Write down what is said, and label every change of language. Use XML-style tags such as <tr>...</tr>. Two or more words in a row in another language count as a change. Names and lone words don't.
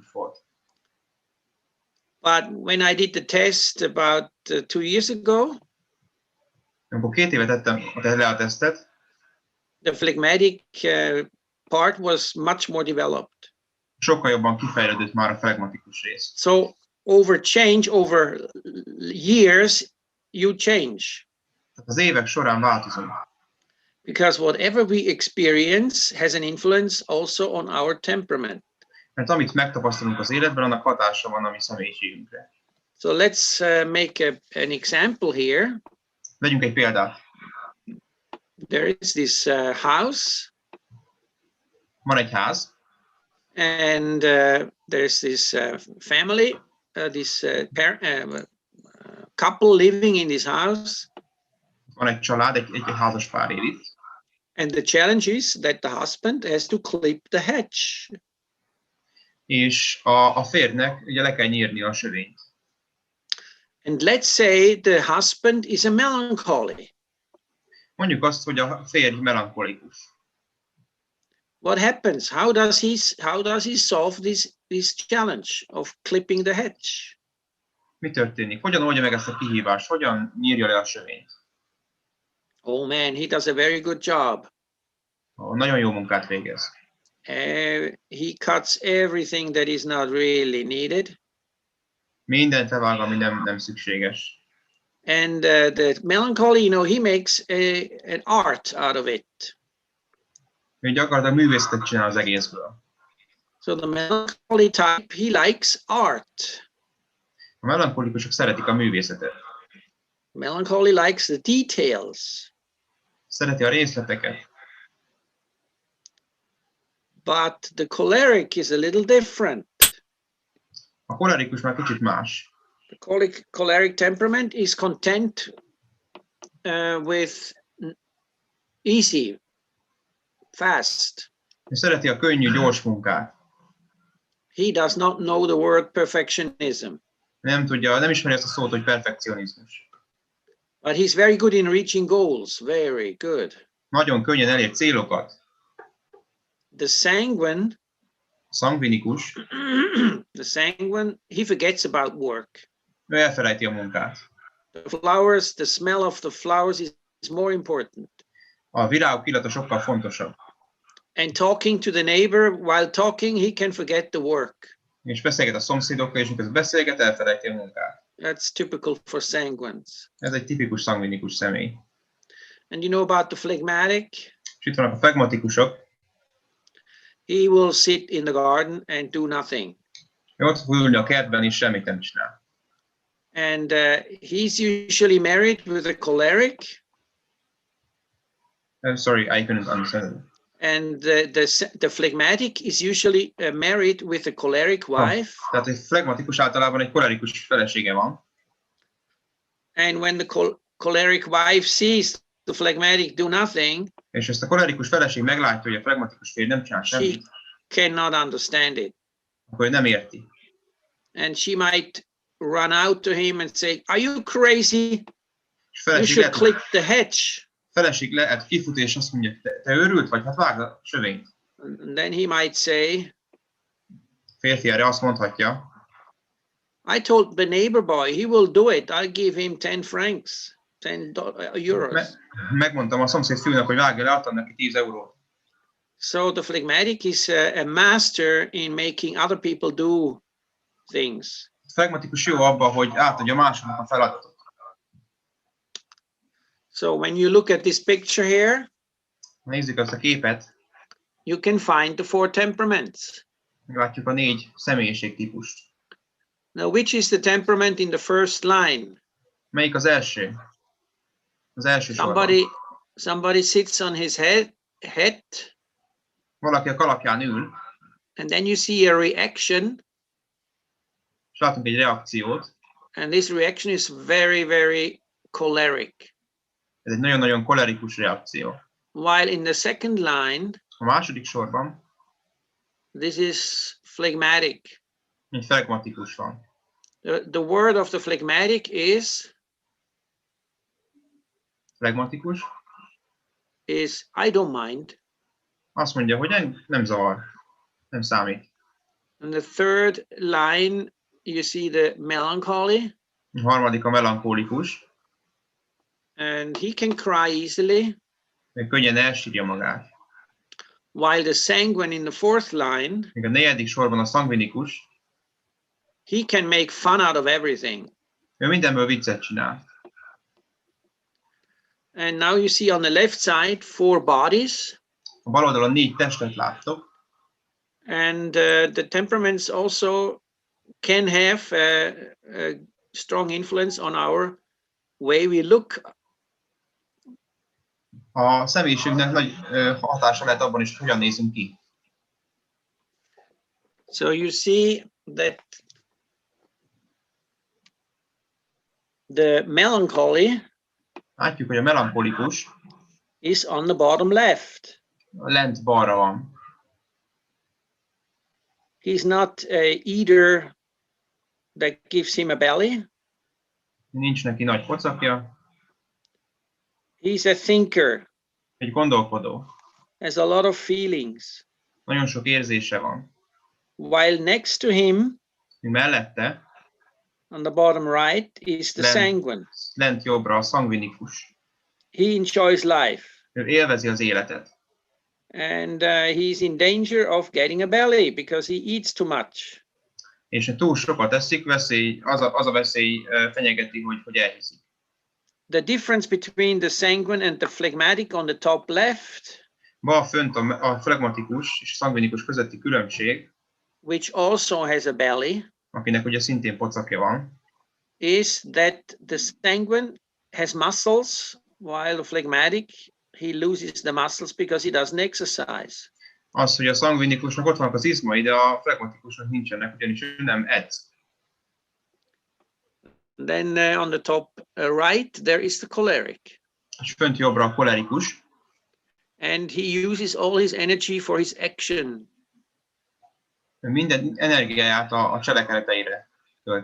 <hu>volt.</hu> <en>But when I did the test about 2 years ago,</en> <hu>Amikor 2 éve tettem le a tesztet,</hu> <en>the phlegmatic part was much more developed.</en> <hu>sokkal jobban kifejlődött már a flegmatikus rész.</hu> <en>So over years, you change.</en> <hu>Tehát az évek során változunk.</hu> <en>Because whatever we experience has an influence also on our temperament.</en> <hu>Mert amit megtapasztalunk az életben, annak hatása van a mi személyiségünkre.</hu> <en>So let's make an example here.</en> <hu>Vegyünk egy példát.</hu> <en>There is this house.</en> <hu>Van egy ház.</hu> <en>And there's this family, this couple living in this house.</en> <hu>Van egy család, egy házas pár él itt.</hu> <en>And the challenge is that the husband has to clip the hedge.</en> <hu>És a férjnek ugye le kell nyírni a sövényt.</hu> <en>And let's say the husband is a melancholy.</en> <hu>Mondjuk azt, hogy a férj melankolikus.</hu> <en>What happens? How does he solve this challenge of clipping the hedge?</en> <hu>Mi történik? Hogyan oldja meg ezt a kihívást? Hogyan nyírja le a sövényt?</hu> <en>Oh man, he does a very good job.</en> <hu>Nagyon jó munkát végez.</hu> <en>He cuts everything that is not really needed.</en> <hu>Mindent levág, ami nem szükséges.</hu> <en>And the melancholy, he makes an art out of it.</en> <hu>Ő gyakorlatilag művészetet csinál az egészből.</hu> <en>So the melancholy type, he likes art.</en> <hu>A melankolikusok szeretik a művészetet.</hu> <en>Melancholy likes the details.</en> <hu>Szereti a részleteket.</hu> <en>But the choleric is a little different.</en> <hu>A kolerikus már kicsit más.</hu> <en>The choleric temperament is content with easy, fast.</en> <hu>Ő szereti a könnyű, gyors munkát.</hu> <en>He does not know the word perfectionism.</en> <hu>Nem ismeri ezt a szót, hogy perfekcionizmus.</hu> <en>But he's very good in reaching goals. Very good.</en> <hu>Nagyon könnyen elér célokat.</hu> <en>The sanguine,</en> <hu>szangvinikus,</hu> <en>the sanguine, he forgets about work.</en> <hu>Ő elfelejti a munkát.</hu> <en>The flowers, the smell of the flowers is more important.</en> <hu>A virágok illata sokkal fontosabb.</hu> <en>And talking to the neighbor, while talking, he can forget the work.</en> <hu>És beszélget a szomszédokkal, és miközben beszélget, elfelejti a munkát.</hu> <en>That's typical for sanguines.</en> <hu>Ez egy tipikus szangvinikus személy.</hu> <en>And you know about the phlegmatic?</en> <hu>És itt vannak a flegmatikusok.</hu> <en>He will sit in the garden and do nothing.</en> <hu>Ő ott fog ülni a kertben, és semmit nem csinál.</hu> <en>And he's usually married with a choleric. Sorry, I couldn't understand. And the phlegmatic is usually married with a choleric wife.</en> <hu>Tehát egy flegmatikus általában egy kolerikus felesége van.</hu> <en>And when the choleric wife sees the phlegmatic do nothing,</en> <hu>és ezt a kolerikus feleség meglátja, hogy a flegmatikus férj nem csinál semmit,</hu> <en>she cannot understand it.</en> <hu>akkor nem érti.</hu> <en>And she might run out to him and say, "Are you crazy? You should</en> <hu>lehet,</hu> <en>clip the hedge."</en> <hu>Feleség lehet kifut, és azt mondja, te őrült vagy? Hát vágd a sövényt.</hu> <en>And then he might say,</en> <hu>férfi erre azt mondhatja,</hu> <en>I told the neighbor boy, he will do it. I'll give him 10 francs, 10 euros.</en> <hu>Megmondtam a szomszéd fiúnak, hogy vágja le, adtam neki 10 eurót.</hu> <en>So the phlegmatic is a master in making other people do things.</en> <hu>A flegmatikus jó abban, hogy átadja másoknak a feladatot.</hu> <en>So when you look at this picture here,</en> <hu>nézzük azt a képet,</hu> <en>you can find the 4 temperaments.</en> <hu>Látjuk a 4 személyiségtípust.</hu> <en>Now, which is the temperament in the first line?</en> <hu>Melyik az első? Az első</hu> <en>Somebody sits on his head.</en> <hu>Valaki a kalapján ül.</hu> <en>And then you see a reaction.</en> <hu>És látunk egy reakciót.</hu> <en>And this reaction is very, very choleric.</en> <hu>Ez egy nagyon-nagyon kolerikus reakció.</hu> <en>While in the second line,</en> <hu>a második sorban,</hu> <en>this is phlegmatic.</en> <hu>Egy flegmatikus van.</hu> <en>The word of the phlegmatic is</en> <hu>flegmatikus.</hu> <en>Is I don't mind.</en> <hu>Azt mondja, hogy nem zavar, nem számít.</hu> <en>And the third line, you see the melancholy.</en> <hu>A harmadik a melankólikus.</hu> <en>And he can cry easily.</en> <hu>Ő könnyen elsírja magát.</hu> <en>While the sanguine in the fourth line,</en> <hu>Még a negyedik sorban a szangvinikus,</hu> <en>he can make fun out of everything.</en> <hu>ő mindenből viccet csinál.</hu> <en>And now you see on the left side 4 bodies.</en> <hu>A bal oldalon 4 testet láttok.</hu> <en>And the temperaments also can have a strong influence on our way we look.</en> <hu>A személyiségnek nagy hatása lehet abban is, hogy hogyan nézünk ki.</hu> <en>So you see that the melancholy</en> <hu>Látjuk, hogy a melankolikus</hu> <en>is on the bottom left.</en> <hu>lent balra van.</hu> <en>He's not a eater that gives him a belly.</en> <hu>Nincs neki nagy pocakja.</hu> <en>He's a thinker,</en> <hu>Egy gondolkodó.</hu> <en>has a lot of feelings.</en> <hu>Nagyon sok érzése van.</hu> <en>While next to him,</en> <hu>Mellette,</hu> <en>on the bottom right, is the sanguine.</en> <hu>lent jobbra a szangvinikus.</hu> <en>He enjoys life.</en> <hu>Ő élvezi az életet.</hu> <en>And he's in danger of getting a belly because he eats too much.</en> <hu>És ha túl sokat eszik, az a veszély fenyegeti, hogy elhiszik.</hu> <en>The difference between the sanguine and the phlegmatic on the top left,</en> <hu>Bal fönt a flegmatikus és szangvinikus közötti különbség,</hu> <en>which also has a belly,</en> <hu>akinek ugye szintén pocakja van,</hu> <en>is that the sanguine has muscles, while the phlegmatic, he loses the muscles because he doesn't exercise.</en> <hu>Az, hogy a szangvinikusnak ott vannak az izmai, de a flegmatikusnak nincsenek, ugyanis ő nem edz.</hu> <en>Then on the top right, there is the choleric.</en> <hu>És fönt jobbra a kolerikus,</hu> <en>And he uses all his energy for his action.</en> <hu>ő minden energiáját a cselekedeteire tölti.</hu>